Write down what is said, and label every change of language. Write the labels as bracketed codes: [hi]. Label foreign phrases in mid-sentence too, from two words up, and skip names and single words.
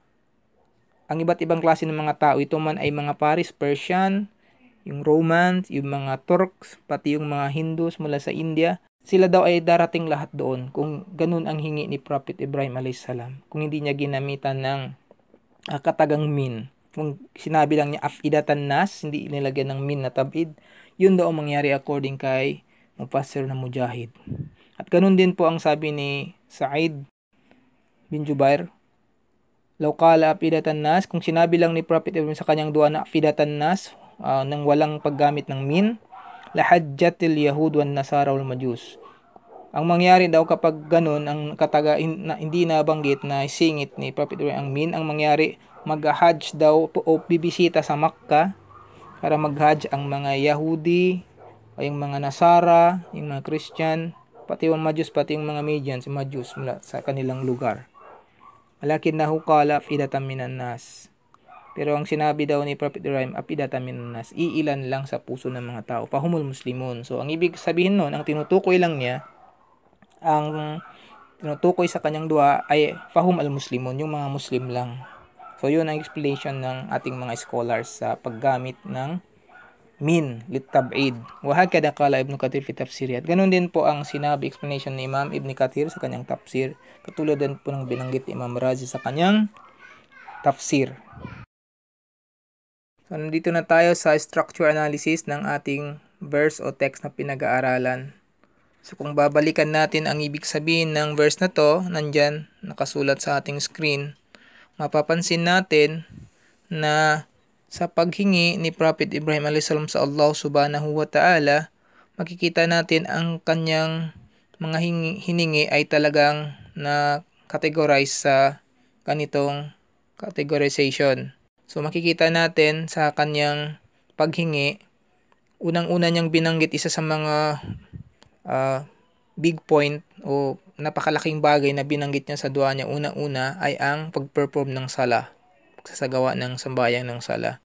[tl] Ang iba't ibang klase ng mga tao, ito man ay mga Paris, Persian, yung Romans, yung mga Turks, pati yung mga Hindus mula sa India, sila daw ay darating lahat doon kung ganun ang hingi ni Prophet Ibrahim a.s. Kung hindi niya ginamitan ng katagang min. Kung sinabi lang niya [ar] أفئدة الناس, [tl] hindi nilagyan ng min na tabid, yun daw ang mangyari according kay mufassir na Mujahid. At ganun din po ang sabi ni Sa'id bin Jubair, [ar] لو قال أفئدة الناس, [tl] kung sinabi lang ni Prophet Ibrahim sa kanyang dua na [ar] أفئدة الناس, [tl] nang walang paggamit ng min, [ar] لحجته اليهود والنصارى والمجوس. [tl] Ang mangyari daw kapag ganun, ang hindi nabanggit na singit ni Prophet Ibrahim ang min, ang mangyari, mag-hajj daw o bibisita sa Makkah para mag-hajj ang mga Yahudi, o yung mga Nasara, yung mga Christian, pati yung Majus, pati yung mga Medians, Majus mula sa kanilang lugar. [ar] ولكنه قال أفئدة من الناس. [tl] Pero ang sinabi daw ni Prophet Ibrahim, [ar] أفئدة من الناس, [tl] iilan lang sa puso ng mga tao, [ar] فهم المسلمون. [tl] So ang ibig sabihin nun, ang tinutukoy lang niya, ang tinutukoy sa kanyang dua ay [ar] فهم المسلمون, [tl] yung mga Muslim lang. So yun ang explanation ng ating mga scholars sa paggamit ng [ar] من للتبعيض. وهكذا قال ابن كثير في تفسيره. [tl] Ganun din po ang sinabi explanation ni Imam Ibn Kathir sa kanyang tafsir. Katulad din po ng binanggit ni Imam Razi sa kanyang tafsir. So nandito na tayo sa structure analysis ng ating verse o text na pinag-aaralan. So kung babalikan natin ang ibig sabihin ng verse na to, nandyan nakasulat sa ating screen, mapapansin natin na sa paghingi ni Prophet Ibrahim a.s. sa Allah [ar] سبحانه وتعالى, [tl] makikita natin ang kanyang mga hiningi ay talagang na categorize sa ganitong categorization. So makikita natin sa kanyang paghingi, unang-una niyang binanggit isa sa mga [en] big point [tl] o napakalaking bagay na binanggit niya sa dua niya, una-una ay ang pag-perform ng sala, pagsasagawa ng sambayang ng sala.